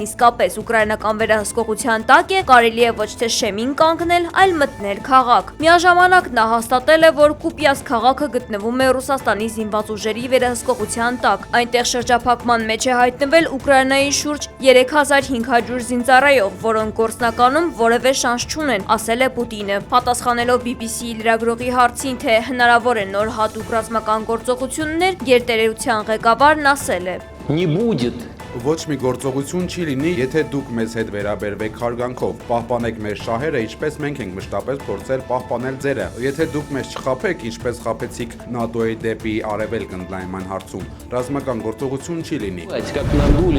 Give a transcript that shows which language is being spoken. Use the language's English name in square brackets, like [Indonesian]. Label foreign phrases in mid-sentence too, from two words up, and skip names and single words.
[Armenian] իսկապես ուկրաինական վերահսկողության տակ է, կարելի է ոչ թե շեմին կանգնել, այլ մտնել քաղաք։ Միաժամանակ նա հաստատել է, որ Կուպյանսկ քաղաքը գտնվում է Ռուսաստանի զինված ուժերի վերահսկողության տակ։ Այնտեղ շրջափակման մեջ է հայտնվել Ուկրաինայի շուրջ 3500 զինծառայող, որոնք գործնականում որևէ շանս չունեն, ասել է Պուտինը։ Պատասխանելով BBC-ի լրագրողի հարցին, թե հնարավոր է նոր հատուկ ռազմական գործողություններ, գերտերության ղեկավարն ասել է. [Russian] Не будет. [Armenian] Ոչ մի գործողություն չի լինի, եթե դուք մեզ հետ վերաբերվեք հարգանքով, պահպանեք մեր շահերը, ինչպես մենք ենք մշտապես փորձել պահպանել ձերը։ Եթե դուք մեզ չխաբեք, ինչպես խաբեցիք ՆԱՏՕ-ի դեպի արևելք ընդլայնման հարցում, ռազմական գործողություն չի լինի։ [Russian] Как надули.